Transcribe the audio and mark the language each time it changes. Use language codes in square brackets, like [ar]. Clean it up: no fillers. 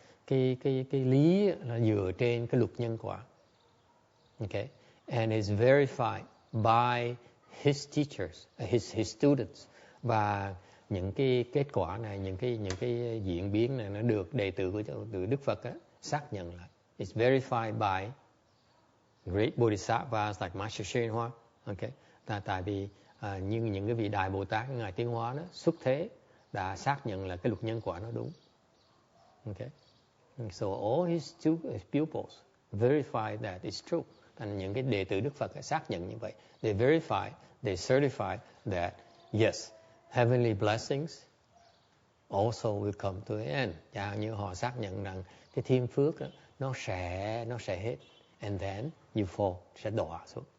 [vi] Cái lý là dựa trên cái luật nhân quả. [en] Okay, and is verified by his teachers, his students, [vi] và những cái kết quả này, những cái diễn biến này nó được đệ tử của Đức Phật á, xác nhận lại. [en] It's verified by great bodhisattvas like Master Shen Hoa. [vi] Okay, tại vì những cái vị đại Bồ Tát như ngài Tiến Hóa đó xuất thế đã xác nhận là cái luật nhân quả nó đúng. [en] Okay, and so all his pupils verified that it's true. [vi] Thành những cái đệ tử Đức Phật xác nhận như vậy. [en] They verify, they certify that yes, heavenly blessings also will come to the end. [vi] Chẳng như họ xác nhận rằng cái thiên phước đó, nó sẽ hết. [en] And then you fall, [vi] sẽ đọa xuống.